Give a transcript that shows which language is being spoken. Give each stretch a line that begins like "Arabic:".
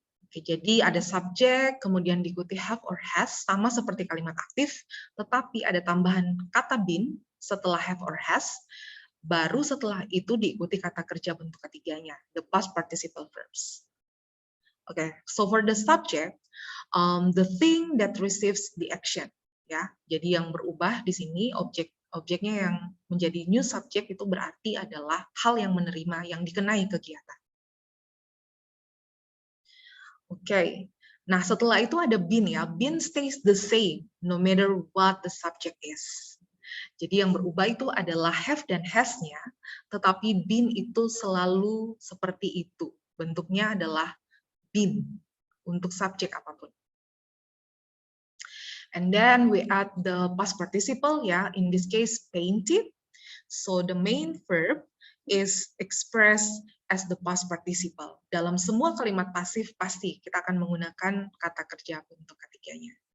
Indonesian: Oke, jadi ada subjek, kemudian diikuti have or has, sama seperti kalimat aktif, tetapi ada tambahan kata been setelah have or has, baru setelah itu diikuti kata kerja bentuk ketiganya,
English: the past participle verbs. Okay, so for the subject, the thing that receives the action, ya.
Indonesian: Jadi yang berubah di sini objeknya yang menjadi
English: new subject
Indonesian: itu berarti adalah hal yang menerima, yang dikenai kegiatan.
English: Okay,
Indonesian: nah setelah itu ada been, ya.
English: Been stays the same no matter what the subject is.
Indonesian: Jadi yang berubah itu adalah have dan has-nya, tetapi been itu selalu seperti itu. Bentuknya adalah been untuk subjek apapun.
English: And then we add the past participle, ya, in this case painted. So the main verb is expressed as the past participle.
Indonesian: Dalam semua kalimat pasif pasti kita akan menggunakan kata kerja bentuk ketiganya.